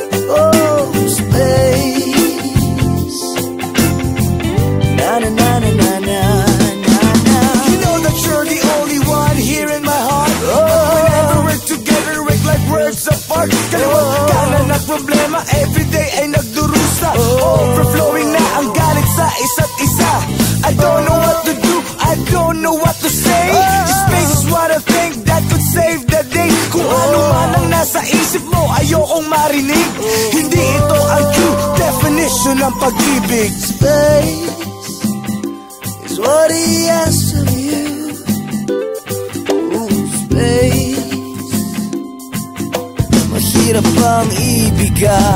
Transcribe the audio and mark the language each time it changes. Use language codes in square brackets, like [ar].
[en] Oh, space, na na na na na na na na. You know that you're the only one here in my heart. Whenever we're together, we're like worlds apart. [tl] Kaliwag kanan at problema, everyday ay nagdurusa. Overflowing na ang galit sa isa't isa. [en] I don't know what to do, I don't know what to say. This space is what I think that could save the day. [tl] Kung ano man ang nasa isip mo, ayokong marinig. Hindi ito ang [en] true definition [tl] ng pag-ibig. [en] Space is what he asks of you. [tl] Space, mahirap bang ibigay?